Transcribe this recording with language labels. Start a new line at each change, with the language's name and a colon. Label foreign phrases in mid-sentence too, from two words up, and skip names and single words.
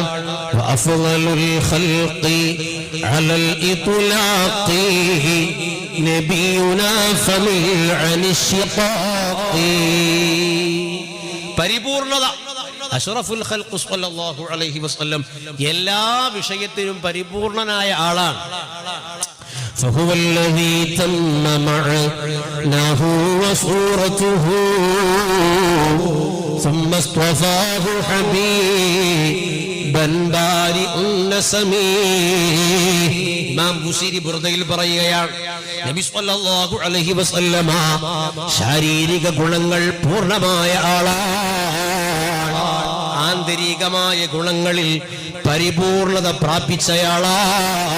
Arabic: وأفضل الخلق على الإطلاق نبينا فمل عن الشقاق.
Malayalam: പരിപൂർണത
Arabic: أشرف الخلق صلى الله عليه وسلم
Malayalam: എല്ലാ വിഷയത്തിലും പരിപൂർണനായ ആളാണ്.
Arabic: فهو الذي تم معناه وصورته ثم اصطفاه حبيبا بارئ النسم.
Malayalam: ഇമാം ബുസീരി ബുർദയിൽ പറയുകയാണ്, നബി
Arabic: صلى الله عليه وسلم
Malayalam: ശാരീരിക ഗുണങ്ങൾ പൂർണ്ണമായ ആളാണ്. ആന്തരികമായ ഗുണങ്ങളിൽ പരിപൂർണത പ്രാപിച്ചയാളാണ്.